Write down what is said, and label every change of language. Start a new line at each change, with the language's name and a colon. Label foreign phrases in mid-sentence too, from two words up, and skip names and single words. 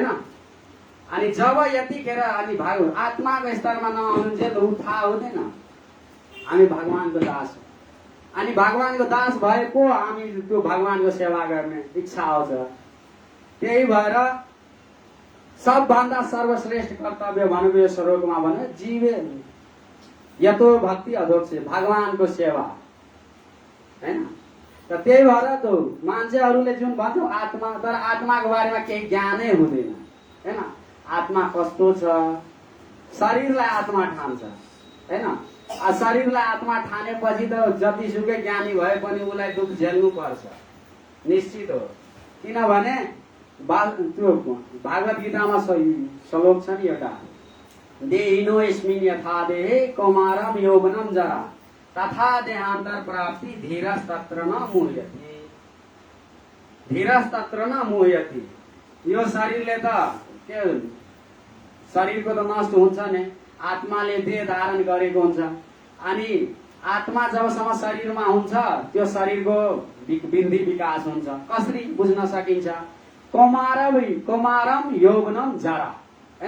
Nepali: अनि जब यतिखेर अनि आत्माको स्तरमा नआउनुहुन्छ त ऊ थाहा हुँदैन हामी भगवानको दास हो। अनि भगवानको दास भएको हामी त्यो भगवानको सेवा गर्ने इच्छा आउँछ। त्यही भएर सबभन्दा सर्वश्रेष्ठ कर्तव्य भनेको यो श्लोकमा भने
Sanskrit: जीवे यतो भक्ति अधोक्ष
Nepali: भगवानको सेवा हैन। र त्यही भएर त मान्छेहरूले जुन भन्छ आत्मा, तर आत्माको बारेमा केही ज्ञानै हुँदैन हैन। आत्मा कस्तो छ, शरीरलाई आत्मा ठान्छ हैन। शरीरलाई आत्मा ठानेपछि त जतिसुकै ज्ञानी भए पनि उसलाई दुःख झेल्नु पर्छ, निश्चित हो। किनभने त्यो भागवत गीतामा श्लोक छ नि एउटा,
Sanskrit: देहिनो यस्मिन् यथा देहे कौमारम यौवनम जरा तथा देहान्तर प्राप्ति धीरस तत्र न मुह्यति, धीरस तत्र न मुह्यति।
Nepali: यो शरीरले त के शरीरको त नष्ट हुन्छ नि, आत्माले देह धारण गरेको हुन्छ। अनि आत्मा जबसम्म शरीरमा हुन्छ त्यो शरीरको वृद्धि विकास हुन्छ। कसरी बुझ्न सकिन्छ?
Sanskrit: कौमारम यौवनम जरा
Nepali: हैन।